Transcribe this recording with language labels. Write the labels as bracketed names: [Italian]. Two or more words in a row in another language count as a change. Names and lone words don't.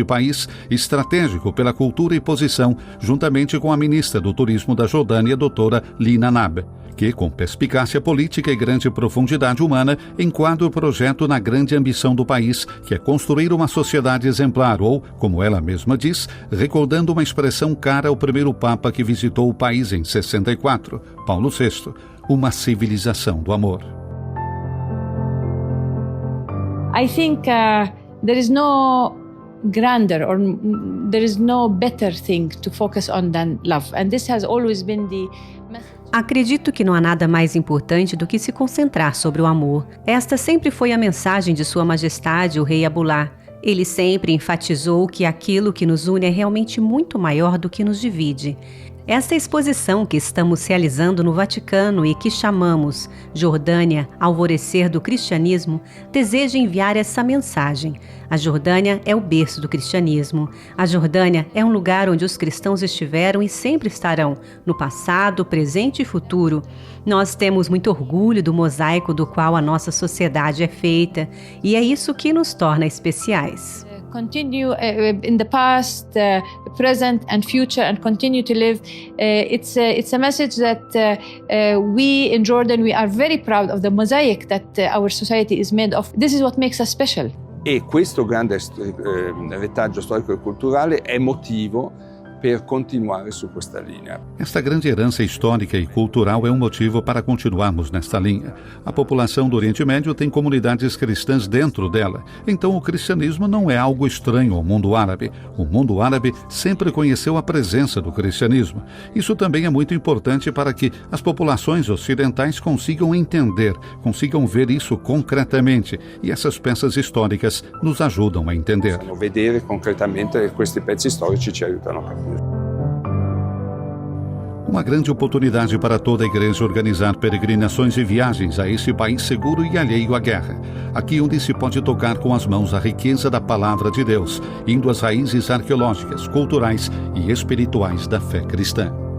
[Portuguese] país, estratégico pela cultura e posição, juntamente com a ministra do Turismo da Jordânia, doutora Lina Nab, que, com perspicácia política e grande profundidade humana, enquadra o projeto na grande ambição do país, que é construir uma sociedade exemplar ou, como ela mesma diz, recordando uma expressão cara ao primeiro Papa que visitou o país em 64, Paulo VI, uma civilização do amor. [English] I think there is no grander or there is no better thing to focus on than love, and this has always been the message. [Portuguese] Acredito que não há nada mais importante do que se concentrar sobre o amor. Esta sempre foi a mensagem de Sua Majestade, o Rei Abdullah. Ele sempre enfatizou que aquilo que nos une é realmente muito maior do que nos divide. Esta exposição que estamos realizando no Vaticano e que chamamos Jordânia, Alvorecer do Cristianismo, deseja enviar essa mensagem. A Jordânia é o berço do cristianismo. A Jordânia é um lugar onde os cristãos estiveram e sempre estarão, no passado, presente e futuro. Nós temos muito orgulho do mosaico do qual a nossa sociedade é feita, e é isso que nos torna especiais. [English] Continue in the past, present and future, and continue to live. It's a message that we in Jordan, we are very proud of the mosaic that our society is made of. This is what makes us special. [Italian] E questo grande retaggio storico e culturale è motivo per continuare su questa linea. [Portuguese] Esta grande herança histórica e cultural é um motivo para continuarmos nesta linha. A população do Oriente Médio tem comunidades cristãs dentro dela, então o cristianismo não é algo estranho ao mundo árabe. O mundo árabe sempre conheceu a presença do cristianismo. Isso também é muito importante para que as populações ocidentais consigam entender, consigam ver isso concretamente, e essas peças históricas nos ajudam a entender. [Italian] Vedere concretamente questi pezzi storici ci aiutano a capire. [Portuguese] Uma grande oportunidade para toda a igreja organizar peregrinações e viagens a esse país seguro e alheio à guerra. Aqui onde se pode tocar com as mãos a riqueza da palavra de Deus, indo às raízes arqueológicas, culturais e espirituais da fé cristã.